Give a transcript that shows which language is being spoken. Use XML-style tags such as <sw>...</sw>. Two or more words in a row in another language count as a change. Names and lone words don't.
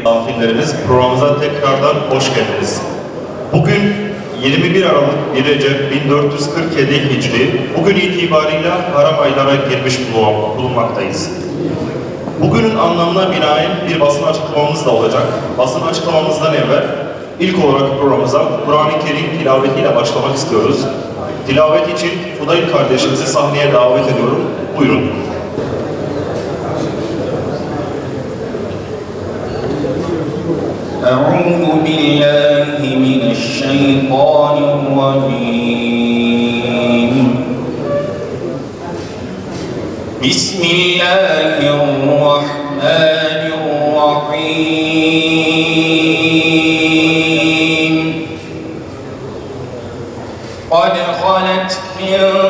<tr>Misafirlerimiz, programımıza tekrardan hoş geldiniz. Bugün 21 Aralık 1 Recep 1447 Hicri, bugün itibariyle haram aylara girmiş bulunmaktayız. Bugünün anlamına binaen bir basın açıklamamız da olacak. Basın açıklamamızdan evvel ilk olarak programımıza Kur'an-ı Kerim tilavetiyle başlamak istiyoruz. Tilavet için Fudayl kardeşimizi sahneye davet ediyorum. Buyurun.</tr> <ar>أعوذ بالله من الشيطان الرجيم بسم الله الرحمن الرحيم قد خلت من</ar>